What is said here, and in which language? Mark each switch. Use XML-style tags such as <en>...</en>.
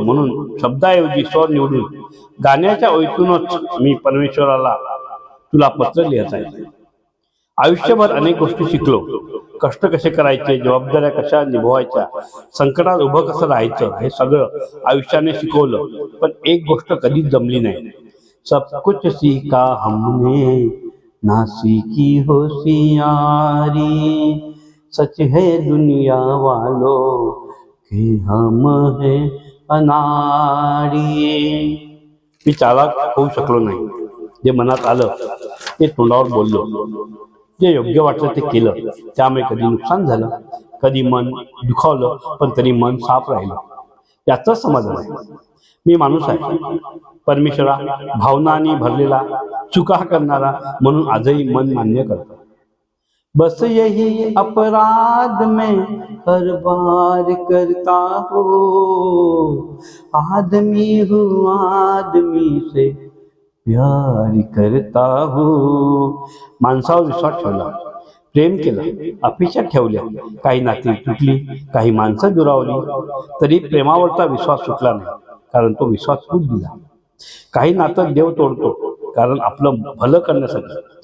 <mr>म्हणून शब्दाऐवजी स्वर निवडून गाण्याच्या ओळीतूनच मी परमेश्वराला तुला पत्र लिहित आहे. आयुष्यभर अनेक गोष्टी शिकलो. कष्ट कसे करायचे, जबाबदाऱ्या कशा निभवायच्या, संकटात उभं कसं राहायचं, हे सगळं आयुष्याने शिकवलं. पण एक गोष्ट कधीच जमली नाही.</mr> <hi>सब कुछ सीखा हमने ना सीखी होशियारी, सच है दुनिया वालों कि हम है अनाड़ी.</hi> <mr>मी चालाक होऊ शकलो नाही. जे मनात आलं ते तोंडावर बोललो, जे योग्य वाटलं ते केलं. त्यामुळे कधी नुकसान झालं, कधी मन दुखावलं, पण तरी मन साफ राहिलं. याचंच समाधान आहे. मी माणूस आहे, परमेश्वरा भावनांनी भरलेला, चुका करणारा, म्हणून आजही मन मान्य करतो.</mr> <hi>बस यही अपराध में हर बार करता हो, आदमी हूँ आदमी से प्यार करता हो.</hi> <mr>माणसावर विश्वास ठेवला, प्रेम केलं, अपेक्षा ठेवल्या, काही नाती तुटली, काही माणसं दुरावली, तरी प्रेमावरचा विश्वास सुटला नाही, कारण तो विश्वास खूप दिला. काही नातं देव तोडतो कारण आपलं भलं करण्यासाठी.</mr>